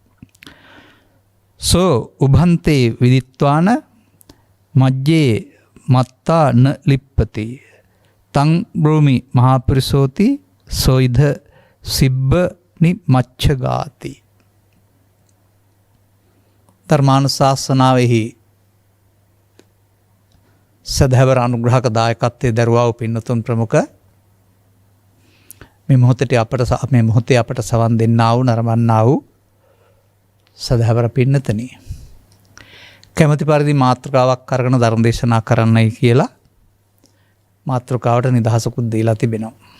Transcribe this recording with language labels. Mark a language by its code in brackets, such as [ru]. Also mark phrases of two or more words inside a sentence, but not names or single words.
[pi] සෝ උභන්තේ විදිත්වාන මජ්ජේ මත්තා න ලිප්පති තං බ්‍රෝමි මහාපුරිසෝති සොයිධ සිබ්බ නිමච්ඡගාති. [si] ධර්මානුශාසනාවෙහි සදහවර අනුග්‍රහක දායකත්වයේ දරුවා වූ පින්නතුන් ප්‍රමුඛ මේ මොහොතේ අපට සවන් දෙන්නා වූ නරඹන්නා වූ සදහවර පින්නතනි, කැමැති පරිදි මාතෘකාවක් අරගෙන ධර්ම දේශනා කරන්නයි කියලා මාතෘකාවට නිදහසකුත් දීලා තිබෙනවා.